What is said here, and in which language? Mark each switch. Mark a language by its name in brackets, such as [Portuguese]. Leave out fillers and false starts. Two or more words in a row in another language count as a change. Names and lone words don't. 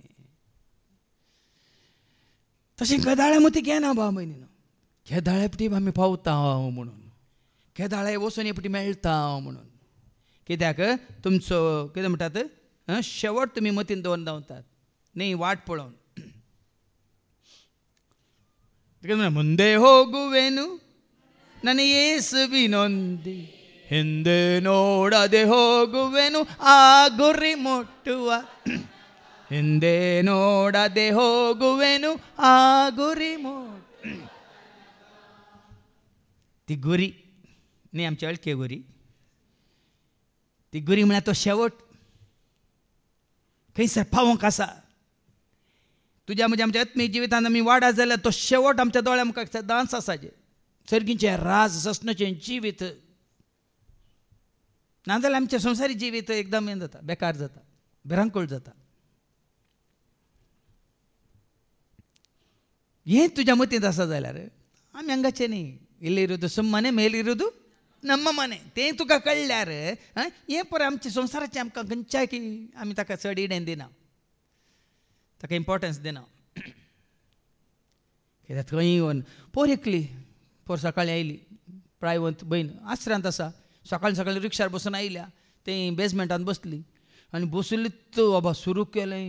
[Konkani] तशें केदाळे मती घेना बा म्हयनी, केदाळे पटी आमी पावता म्हणून, केदाळे वचून हे पटी मेळटा म्हणून. कित्याक तुमचो कितें म्हणटात शेवट तुमी मतीन दवरून धांवतात न्ही वाट पळोवन. [Kannada] ಮುಂದೆ ಹೋಗುವೆನು ನನ್ನ ಯೇಸುವಿನೊಂದಿ, ಹಿಂದೆ ನೋಡದೆ ಹೋಗುವೆನು ಆ ಗುರಿ ಮುಟ್ಟುವ, ಹಿಂದೆ ನೋಡದೆ ಹೋಗುವೆನು ಆ ಗುರಿ [Konkani] ती गुरी न्ही आमच्या अळखे गुरी, ती गुरी म्हळ्यार तो शेवट खंयसर पावोंक आसा. तुज्या म्हणजे आमच्या आत्मीक जिवितांत आमी वाडा जाल्यार तो शेवट आमच्या दोळ्या मुखार सदांच आसाचे. सर्गीचें राज ससणाचें जिवीत नाजाल्यार आमचें संवसारी जिवीत एकदम हें जाता, बेकार जाता, भिरांकूळ जाता. हें तुज्या मतींत आसा जाल्यार आमी हांगाचें न्ही. [Kannada] ಇಲ್ಲಿರುವುದು ಸುಮ್ಮನೆ, ಮೇಲಿರುವುದು ನಮ್ಮ ಮನೆ. [Konkani] तें तुका कळल्यार हें पळय आमच्या संवसाराचें आमकां खंयच्याय की आमी ताका चड इडेन दिना, ताका इम्पॉर्टन्स दिना. कित्याक खंय येवन पोर एकली, पोर सकाळीं आयली, प्रायवंत भयण आसरांत आसा, सकाळीं सकाळीं रिक्षार बसून आयल्या, तें बेजमेंटान बसली आनी बसली तो बाबा सुरू केलें.